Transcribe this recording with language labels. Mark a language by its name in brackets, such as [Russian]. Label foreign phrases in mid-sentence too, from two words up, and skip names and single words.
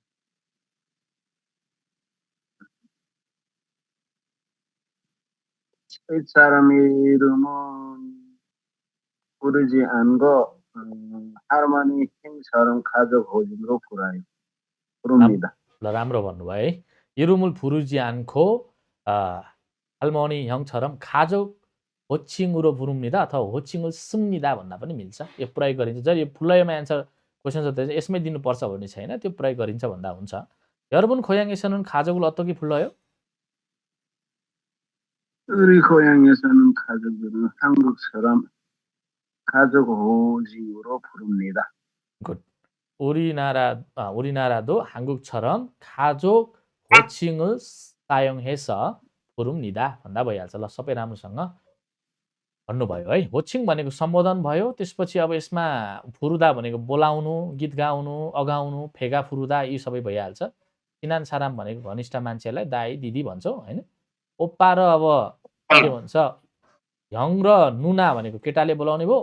[Korean] 윗 사람 이름은 부르지 않고 할머니, 행처럼 가족 호칭으로 부릅니다. [Nepali] राम्रो भन्नुभयो है। [Korean] 이름을 부르지 않고 할머니, 형처럼 가족 호칭으로 부릅니다 [Nepali] अथवा [Korean] 호칭을 씁니다 [Nepali] भन्दा पनि मिल्छ। यो प्रयोग गरिन्छ। जब यो 불러요मा [English] answer question [Nepali] सोध्दा चाहिँ यसमै दिनुपर्छ भन्ने छैन, त्यो प्रयोग गरिन्छ भन्दा हुन्छ। [Korean] 여러분 고향에서는 가족을 어떻게 불러요? 우리 고향에서는 가족들은 한국처럼 가족 호칭으로 부릅니다. 굿. 우리나라도 한국처럼 가족 호칭을 사용해서 부릅니다 [Nepali] भन्दा भइहाल्छ। ल सबै राम्रोसँग भन्नुभयो है। हो칭 भनेको सम्बोधन भयो। त्यसपछि अब यसमा फुरुदा भनेको बोलाउनु, गीत गाउनु, अगाउनु, [Korean] 배가 부르다 [Nepali] यी सबै भइहाल्छ। [Korean] 친한 사람 [Nepali] भनेको घनिष्ठ मान्छेलाई दाइ दिदी भन्छौँ होइन। ओप्पा र अब के भन्छ हङ र नुना भनेको केटाले बोलाउने भयो।